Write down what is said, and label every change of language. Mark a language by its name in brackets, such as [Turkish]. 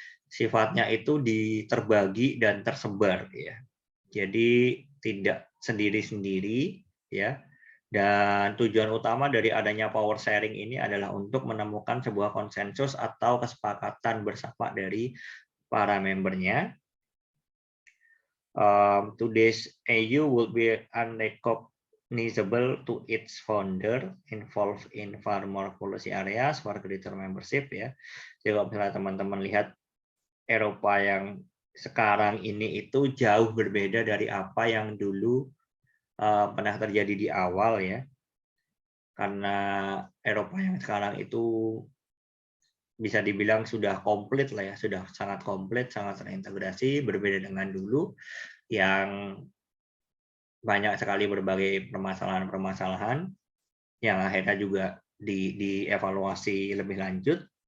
[Indonesian] Sifatnya itu terbagi dan tersebar ya. Jadi tidak sendiri-sendiri ya. Dan tujuan utama dari adanya power sharing ini adalah untuk menemukan sebuah konsensus atau kesepakatan bersama dari para membernya. [English] Today's EU will be unrecognizable to its founder involved in far more policy areas for greater membership ya. [Indonesian] Jadi kalau misalnya teman-teman lihat Eropa yang sekarang ini itu jauh berbeda dari apa yang dulu pernah terjadi di awal ya, karena Eropa yang sekarang itu bisa dibilang sudah komplit lah ya, sudah sangat komplit, sangat terintegrasi, berbeda dengan dulu yang banyak sekali berbagai permasalahan-permasalahan yang akhirnya juga dievaluasi lebih lanjut.